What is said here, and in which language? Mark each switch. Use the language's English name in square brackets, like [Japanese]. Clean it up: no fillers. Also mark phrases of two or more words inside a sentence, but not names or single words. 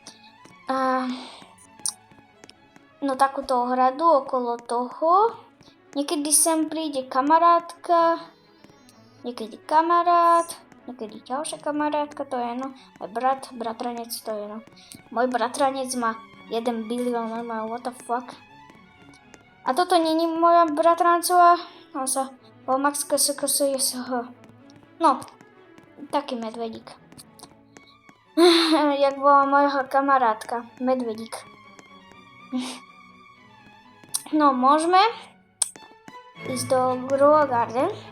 [Slovak] No takúto ohradu okolo toho. Niekedy sem príde kamarátka. Niekedy kamarát. Niekedy ďalšia kamarátka, to je no. Môj bratranec, to je no. Môj bratranec má 1 bilión, normálne, [English] what the fuck. [Slovak] A toto není moja bratrancová. On sa Max KSKSJSH. No, taký medvedík. Jak bola moja kamarátka, medvedík. No, môžeme ísť do Grow a Garden.